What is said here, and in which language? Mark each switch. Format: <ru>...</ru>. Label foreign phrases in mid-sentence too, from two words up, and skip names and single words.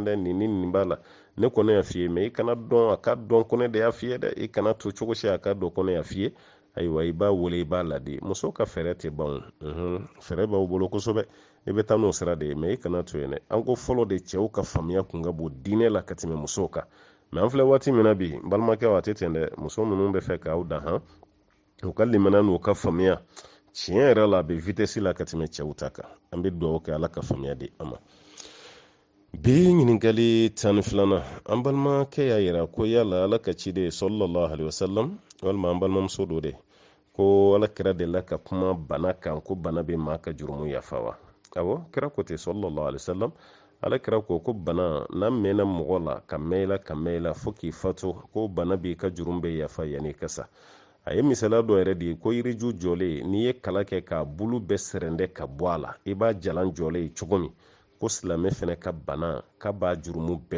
<bm>dɛ nin ni nin b'a la ne kɔni y'a f'i ye mɛ i kana dɔn a ka dɔn ko ne de y'a f'i ye dɛ i kana to cogo si a ka dɔn ko ne y'a f'i ye ayiwa i b'a wele i b'a ladi muso ka fɛrɛ tɛ ban fɛrɛ b'aw bolo kosɛbɛ i bɛ taa n'o sira de ye mɛ i kana to yen dɛ an ko fɔlɔ de cɛw ka faamuya kun ka bon diinɛ la ka tɛmɛ musow kan mɛ an filɛ waati min na bi balimakɛw a tɛ ten dɛ muso minnu bɛ fɛ k'aw dan u ka limana n'u ka faamuya tiɲɛ yɛrɛ la a bɛ vitɛsi la ka tɛmɛ cɛw ta kan an bɛ dugawu kɛ ala ka faamuya di an ma bi ɲininkali 12 an balimakɛ y'a yira ko yala ala ka ciden</bm> <ar>صلى الله عليه وسلم</ar> <bm>walima an balimamuso do de ko ala kira delila ka kuma bana kan ko bana bɛ maa ka jurumu yafa wa awɔ kira ko ten</bm> <ar>صلى الله عليه وسلم</ar> <bm>ala kira ko bana n'a mɛnna mɔgɔ la ka mɛn i la fo k'i fatu ko bana b'i ka jurumu bɛ yafa yan'i ka sa a ye misaliya dɔ yɛrɛ de ye ko yiriju jɔlen n'i ye kala kɛ k'a bulu bɛɛ sɛrɛndɛ ka bɔ a la i b'a jalan jɔlen ye cogo min ko silamɛ fana ka bana k'a b'a jurumu bɛɛ</bm>